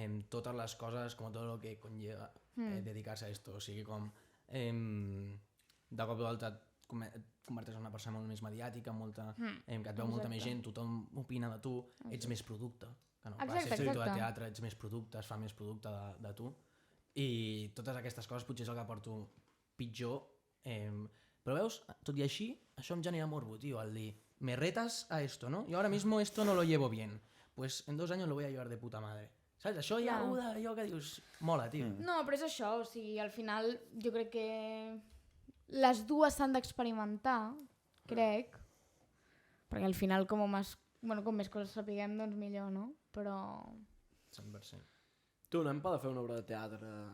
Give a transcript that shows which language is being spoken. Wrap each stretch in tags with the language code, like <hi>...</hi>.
<ca>Totes les coses, com tot el que conlleva dedicar-se a esto, o sigui, com de cop i volta et converteixes en una persona molt més mediàtica, que et veu molta més gent, tothom opina de tu, ets més producte. Que no, Exacte, ser director de exacte. teatre, ets més producte, es fa més producte de tu. I totes aquestes coses potser és el que porto pitjor. Però veus, tot i així, això em genera morbo, tio, el dir,</ca> <es>me retas a esto, ¿no? Yo ahora mismo esto no lo llevo bien. Pues en 2 años lo voy a llevar de puta madre.</es> <ca>Saps? Això hi ha allò que dius, mola, tio. No, però és això, o sigui, al final jo crec que les dues s'han d'experimentar, crec, perquè al final com més coses sapiguem, doncs millor, no? Però... 100%. Tu, no hem pogut fer una obra de teatre...</ca>